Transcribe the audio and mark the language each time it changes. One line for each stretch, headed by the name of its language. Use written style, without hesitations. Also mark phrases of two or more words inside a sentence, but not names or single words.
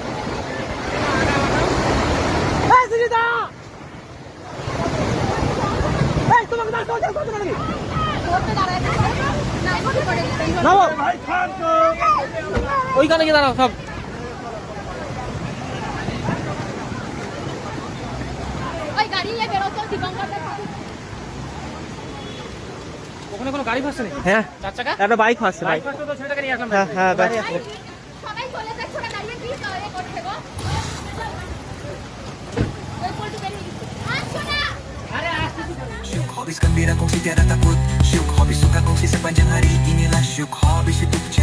Bangla: সুজিতা তোমাকে ওইখানে গিয়ে দাঁড়াও সব ওখানে কোনো গাড়ি ফাঁসছে নাকি? হ্যাঁ চার চাকা একটা বাইক ফাঁসছে বাইক ফাঁসছে তো ছেলেটাকে নিয়ে আসলাম হ্যাঁ হ্যাঁ গাড়ি বাইক আছে। সবাই চলে যাচ্ছে ওরা দাঁড়িয়ে কি করে করছে গো ওই পল্টু বেরিয়ে গেছে আসো না
Malay: Syuk hobis gembira kongsi tiada takut Syuk hobis suka kongsi sepanjang hari Inilah syuk hobis itu